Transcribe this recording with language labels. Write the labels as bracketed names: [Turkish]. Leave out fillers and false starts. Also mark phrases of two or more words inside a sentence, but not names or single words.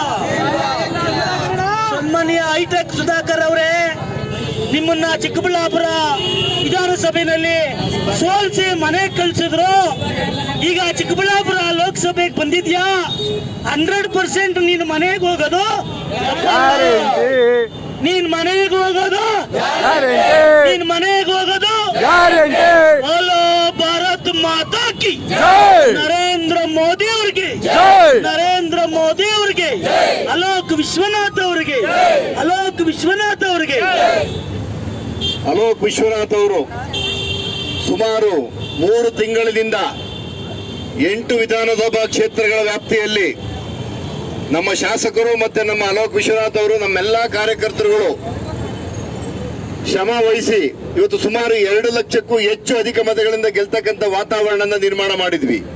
[Kannada] ಸನ್ಮಾನ್ಯ ಹೈಟೆಕ್ ಸುಧಾಕರ್ ಅವರೇ, ನಿಮ್ಮನ್ನ ಚಿಕ್ಕಬಳ್ಳಾಪುರ ವಿಧಾನಸಭೆಯಲ್ಲಿ ಸೋಲ್ಸಿ ಮನೆ ಕಳಿಸಿದ್ರು. ಈಗ ಚಿಕ್ಕಬಳ್ಳಾಪುರ ಲೋಕಸಭೆಗೆ ಬಂದಿದ್ಯಾ, 100% ನೀನ್ ಮನೆಗೆ ಹೋಗೋದು, ನೀನ್ ಮನೆಗೆ ಹೋಗೋದು, ನೀನ್ ಮನೆಗೆ ಹೋಗೋದು. [Hindi] बोलो भारत माता की, [Kannada] ನರೇಂದ್ರ ಮೋದಿ ಅವರಿಗೆ, ನರೇಂದ್ರ ಮೋದಿ ಅವರಿಗೆ, ಅಲೋಕ್ ವಿಶ್ವನಾಥ್ ಅವರಿಗೆ, ಅಲೋಕ್ ವಿಶ್ವನಾಥ್ ಅವರಿಗೆ. ಅಲೋಕ್ ವಿಶ್ವನಾಥ್ ಅವರು ಸುಮಾರು 3 ತಿಂಗಳಿಂದ 8 ವಿಧಾನಸಭಾ ಕ್ಷೇತ್ರಗಳ ವ್ಯಾಪ್ತಿಯಲ್ಲಿ ನಮ್ಮ ಶಾಸಕರು ಮತ್ತೆ ನಮ್ಮ ಅಲೋಕ್ ವಿಶ್ವನಾಥ್ ಅವರು, ನಮ್ಮೆಲ್ಲಾ ಕಾರ್ಯಕರ್ತರುಗಳು ಶ್ರಮ ವಹಿಸಿ ಇವತ್ತು ಸುಮಾರು 2 ಲಕ್ಷಕ್ಕೂ ಹೆಚ್ಚು ಅಧಿಕ ಮತಗಳಿಂದ ಗೆಲ್ತಕ್ಕಂಥ ವಾತಾವರಣ ನಿರ್ಮಾಣ ಮಾಡಿದ್ವಿ.